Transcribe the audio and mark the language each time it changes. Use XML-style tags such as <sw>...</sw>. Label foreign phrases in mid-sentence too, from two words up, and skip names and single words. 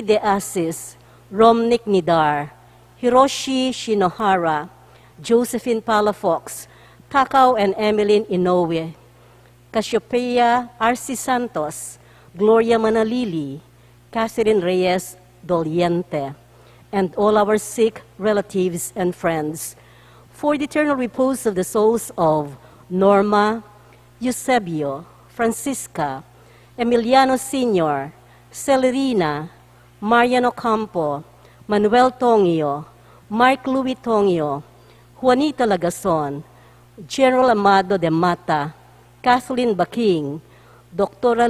<en>De Asis, Romnick Nidar, Hiroshi Shinohara, Josephine Palafox, Takao and Emeline Inoue, Cassiopeia Arci Santos, Gloria Manalili, Catherine Reyes Doliente, and all our sick relatives and friends, for the eternal repose of the souls of Norma, Eusebio, Francisca, Emiliano Sr., Celerina, Mariano Campo, Manuel Tongio, Mark Louis Tongio, Juanita Lagason, General Amado de Mata, Kathleen Baking, Dr.</en>